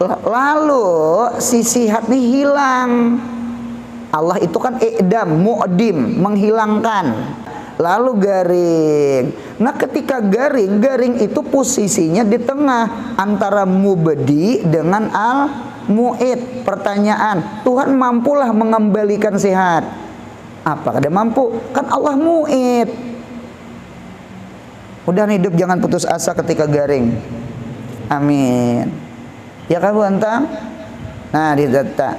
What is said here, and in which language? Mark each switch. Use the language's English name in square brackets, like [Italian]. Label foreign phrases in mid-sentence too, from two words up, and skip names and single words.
[Indonesian] Lalu si sihat nih hilang. Allah itu kan i'dam, mu'dim, menghilangkan. Lalu garing. Nah ketika garing, garing itu posisinya di tengah antara mubdi dengan al-mu'id. Pertanyaan, Tuhan mampulah mengembalikan sehat? Apakah dia mampu? Kan Allah mu'id. Udah hidup jangan putus asa ketika garing. Amin. Ya kan Bu Antang? Nah didata.